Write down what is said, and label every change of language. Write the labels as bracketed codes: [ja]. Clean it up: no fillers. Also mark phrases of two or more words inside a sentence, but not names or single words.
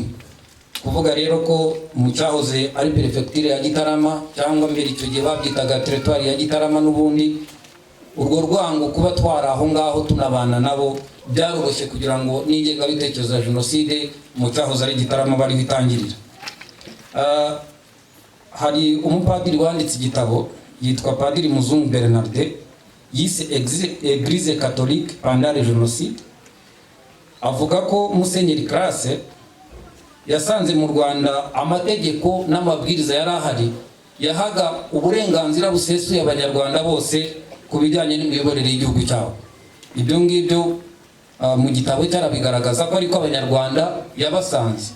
[rw] Kuvuga rero ko mu cyahoze ari perefegiture ya Gitarama, cyangwa mbere icyo gihe babyitaga territoire ya Gitarama, n'ubundi urwo rwango kuba twara aho ngaho tunabana nabo byaroroshye kugira ngo n'ingengabitekerezo ya jenoside mu cyahoze ari Gitarama bari bitangirira. Hari umupadiri wanditse igitabo yitwa Padiri Muzungu Bernard, yise Église catholique pendant le génocide, avuga ko Musenyeri Classe yasanze mu Rwanda amategeko n'amabwiriza yari ahari yahaga uburenganzira busesuye abanyarwanda bose ku bijyanye n'imiyoborere y'igihugu cyabo. Ibyo ngibyo mu gitabo cyarabigaragaza ko ariko abanyarwanda yabasanze.